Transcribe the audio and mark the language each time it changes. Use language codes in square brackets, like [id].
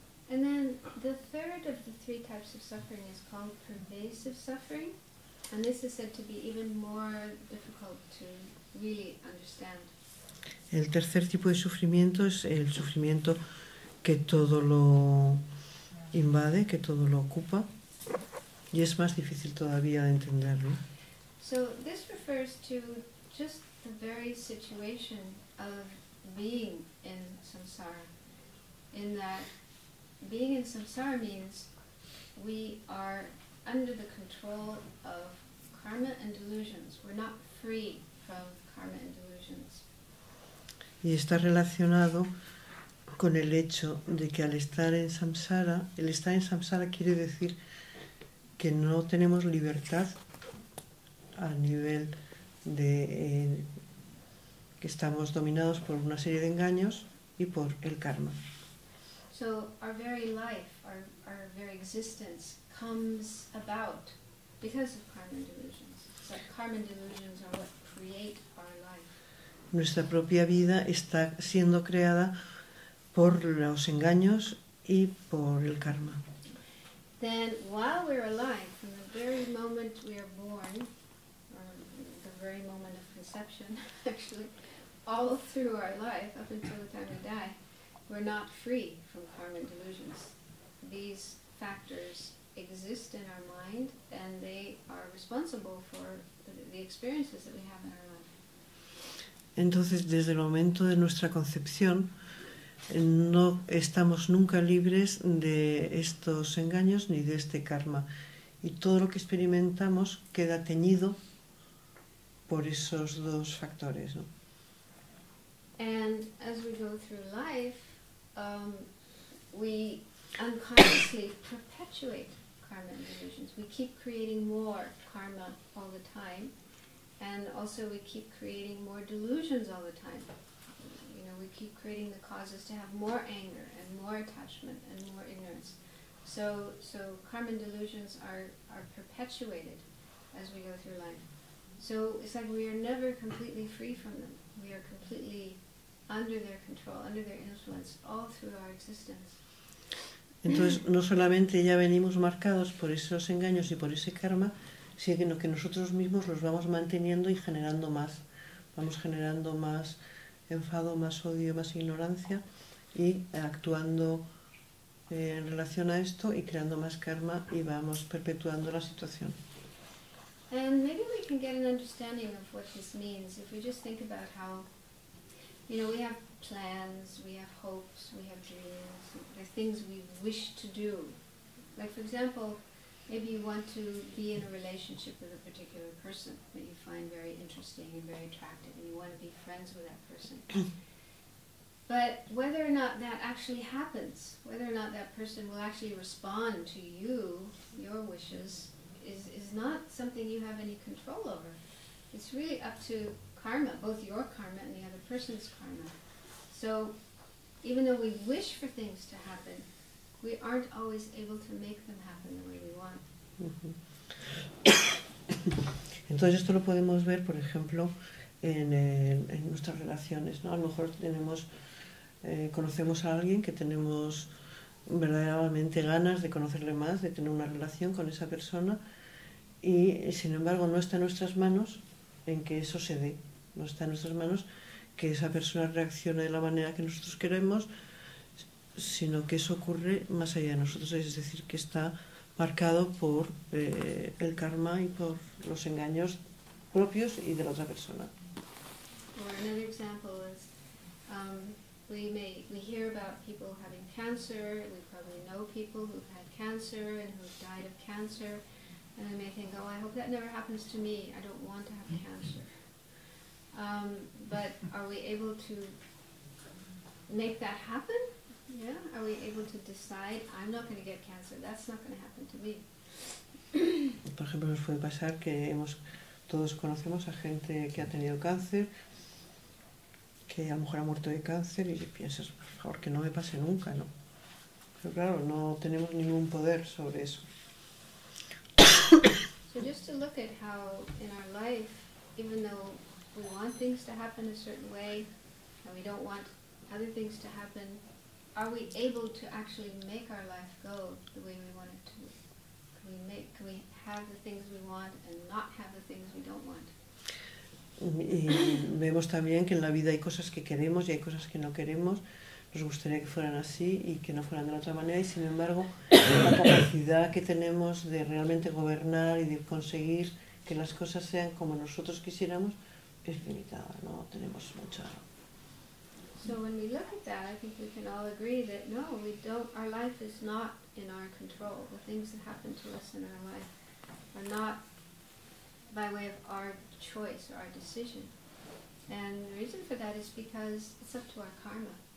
[en] And then the third of the three types of suffering is called pervasive suffering, and this is said to be even more difficult to really understand. [es] El tercer tipo de sufrimiento es el sufrimiento que todo lo invade, que todo lo ocupa, y es más difícil todavía de entenderlo. [en] So this refers to just the very situation of being in samsara, in that being in samsara means we are under the control of karma and delusions. We're not free from karma and delusions. [es] Y está relacionado con el hecho de que al estar en samsara, el estar en samsara quiere decir que no tenemos libertad a nivel de que estamos dominados por una serie de engaños y por el karma. [en] So our very life, our very existence comes about because of karma and delusions. So karma and delusions are what create our life. [es] Nuestra propia vida está siendo creada por los engaños y por el karma. [en] Then while we're alive, from the very moment we are born, or the very moment of conception, actually, all through our life, up until the time we die, we're not free from karma and delusions. These factors exist in our mind, and they are responsible for the experiences that we have in our life. [es] Entonces, desde el momento de nuestra concepción, no estamos nunca libres de estos engaños ni de este karma. Y todo lo que experimentamos queda teñido por esos dos factores, ¿no? [en] And as we go through life, we unconsciously perpetuate karma and delusions. We keep creating more karma all the time, and also we keep creating more delusions all the time. You know, we keep creating the causes to have more anger and more attachment and more ignorance. So karma and delusions are perpetuated as we go through life. So it's like we are never completely free from them. We are completely under their control, under their influence, all through our existence. [es] Entonces, no solamente ya venimos marcados por esos engaños y por ese karma, sino que nosotros mismos los vamos manteniendo y generando más vamos generando más enfado, más odio, más ignorancia y actuando en relación a esto y creando más karma y vamos perpetuando la situación. [en] And maybe we can get an understanding of what this means if we just think about how, we have plans, we have hopes, we have dreams, there are things we wish to do. Like, for example, maybe you want to be in a relationship with a particular person that you find very interesting and very attractive, and you want to be friends with that person. But whether or not that actually happens, whether or not that person will actually respond to you, your wishes, is not something you have any control over. It's really up to karma, both your karma and the other person's karma. So even though we wish for things to happen, we aren't always able to make them happen the way we want. [es] Entonces esto lo podemos ver, por ejemplo, en nuestras relaciones, ¿no? A lo mejor conocemos a alguien que tenemos verdaderamente ganas de conocerle más, de tener una relación con esa persona y sin embargo no está en nuestras manos en que eso se dé, no está en nuestras manos que esa persona reaccione de la manera que nosotros queremos, sino que eso ocurre más allá de nosotros, es decir, que está marcado por el karma y por los engaños propios y de la otra persona. [en] Or another example is we hear about people having cancer, we probably know people who've had cancer and who've died of cancer, and we may think, oh, I hope that never happens to me, I don't want to have cancer. But are we able to make that happen? Yeah? Are we able to decide, I'm not going to get cancer, that's not going to happen to me? [es] Por ejemplo, nos puede pasar que todos conocemos a gente que ha tenido cáncer, que a lo mejor ha muerto de cáncer y piensas, por favor, que no me pase nunca, ¿no? Pero claro, no tenemos ningún poder sobre eso. [en] So just to look at how in our life, even though we want things to happen a certain way, and we don't want other things to happen, are we able to actually make our life go the way we want it to? Can we have the things we want and not have the things we don't want? [es] Y vemos también que en la vida hay cosas que queremos y hay cosas que no queremos. Nos gustaría que fueran así y que no fueran de la otra manera y sin embargo la capacidad que tenemos de realmente gobernar y de conseguir que las cosas sean como nosotros quisiéramos es limitada, no tenemos mucha. [en] So when we look at that, I think we can all agree that no, we don't. Our life is not in our control. The things that happen to us in our life are not by way of our choice or our decision. And the reason for that is because it's up to our karma.